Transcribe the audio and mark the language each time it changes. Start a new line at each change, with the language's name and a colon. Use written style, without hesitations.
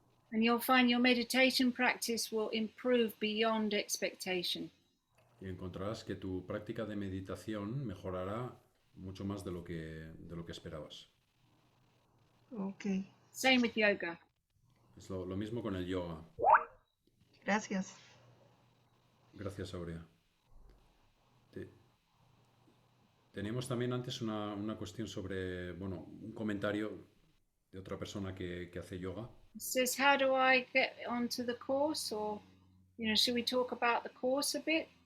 English: And you'll find your meditation practice will improve beyond expectation.
Spanish: Y encontrarás que tu práctica de meditación mejorará mucho más de lo que esperabas.
English: Ok. Same with yoga.
Spanish: Es lo mismo con el yoga. Gracias. Gracias, Aurea. Teníamos también antes una cuestión sobre, bueno, un comentario de otra persona que hace yoga.
English: It says, how do I get onto the course? Or, should we talk about the course a bit?